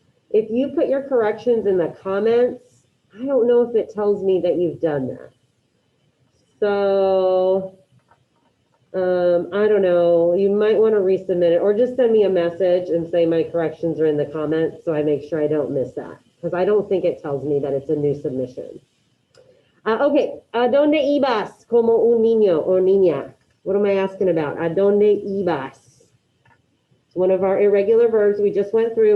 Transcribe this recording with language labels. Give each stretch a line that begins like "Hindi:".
English: If you put your corrections in the comments, I don't know if it tells me that you've done that. So I don't know, you might want to resubmit it, or just send me a message and say my corrections are in the comments, so I make sure I don't miss that, because I don't think it tells me that it's a new submission.
Spanish: Okay, ¿adonde ibas como un niño o niña?
English: What am I asking about?
Spanish: ¿Adonde ibas?
English: It's one of our irregular verbs we just went through.